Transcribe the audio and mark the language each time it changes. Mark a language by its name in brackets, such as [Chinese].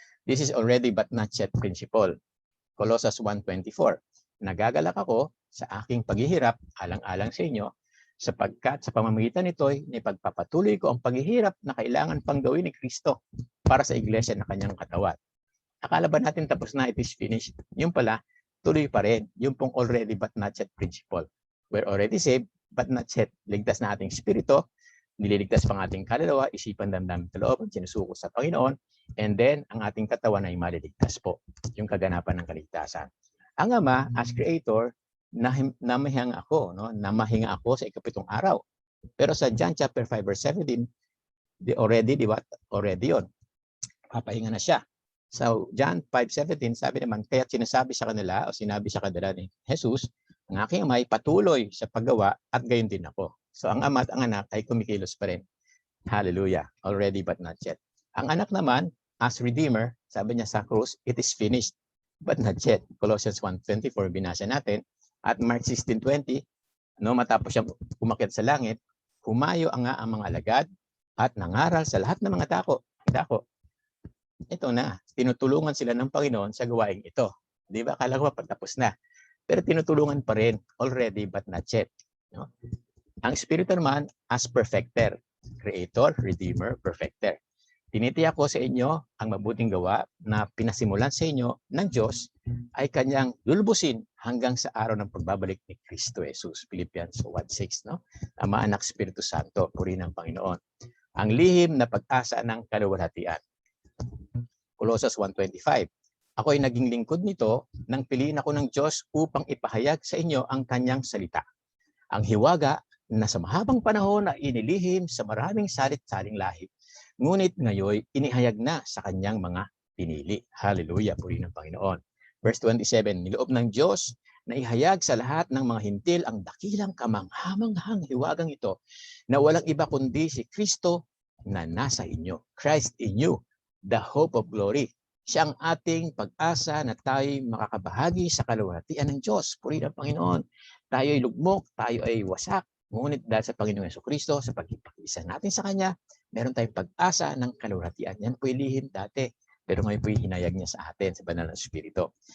[English] This is already but not yet principle. Colossus 1:24. [Filipino] Nagagalak ako sa aking paghihirap alang-alang sa inyo, sapagkat sa pamamagitan nito'y ipagpapatuloy ko ang paghihirap na kailangan pang gawin ni Kristo para sa iglesia na kanyang katawan. Akala ba natin tapos na, [English] it is finished? [Filipino] Yung pala, tuloy pa rin. Yung pong [English] already but not yet principle. We're already saved, but not yet. [Filipino] Ligtas na ating spirito, nililigtas pang ating kaluluwa, isipan, damdamin, kalooban, sinusuko sa Panginoon, and then ang ating katawan ay maliligtas po. Yung kaganapan ng kaligtasan. Ang Ama, [English] as Creator, [Filipino] namahinga ako, no? Namahinga ako sa ikapitong araw. Pero sa John chapter 5 verse 17, already yun. Papahinga na siya. So John 5:17, sabi naman, kaya sinasabi sa kanila o sinabi sa kanila ni Jesus, ang aking Ama ay patuloy sa paggawa at gayon din ako. So ang Ama at ang Anak ay kumikilos pa rin. [English] Hallelujah. Already but not yet. [Filipino] Ang Anak naman, as Redeemer, sabi niya sa krus, [English] it is finished but not yet. [Filipino] Colossians 1:24 binasa natin. At Mark 16:20, no, matapos siya umakyat sa langit, humayo ang mga alagad at nangaral sa lahat ng mga dako. Ito na, tinutulungan sila ng Panginoon sa gawaing ito. Di ba? Akala ko patapos na. Pero tinutulungan pa rin, [English] already but not yet. [Filipino] No? Ang Espiritu naman as perfecter, Creator, Redeemer, perfecter. Tinitiyak ko sa inyo ang mabuting gawa na pinasimulan sa inyo ng Diyos ay kanyang lulubusin hanggang sa araw ng pagbabalik ni Kristo Jesus. Philippians 1:6, no? Ama, Anak, Espiritu Santo, purihin ng Panginoon. Ang lihim na pag-asa ng kaluwalhatian. Colossus 1:25. Ako ay naging lingkod nito nang piliin ako ng Diyos upang ipahayag sa inyo ang kanyang salita. Ang hiwaga na sa mahabang panahon na inilihim sa maraming salit-saling lahi, ngunit ngayon inihayag na sa kanyang mga pinili. Hallelujah, purihin ng Panginoon. Verse 27, niloob ng Diyos na ihayag sa lahat ng mga hintil ang dakilang kamanghamanghang hiwagang ito na walang iba kundi si Kristo na nasa inyo. [English] Christ in you, the hope of glory. [Filipino] Siya ang ating pag-asa na tayo'y makakabahagi sa kaluwalhatian ng Diyos. Purihin ng Panginoon. Tayo'y lugmok, tayo ay wasak. Ngunit dahil sa Panginoong Jesucristo, sa pagkipag-isa natin sa Kanya, meron tayong pag-asa ng kaluwalhatian. Yan po'y lihim dati. Pero ngayon po'y hinayag niya sa atin sa banal na Espiritu.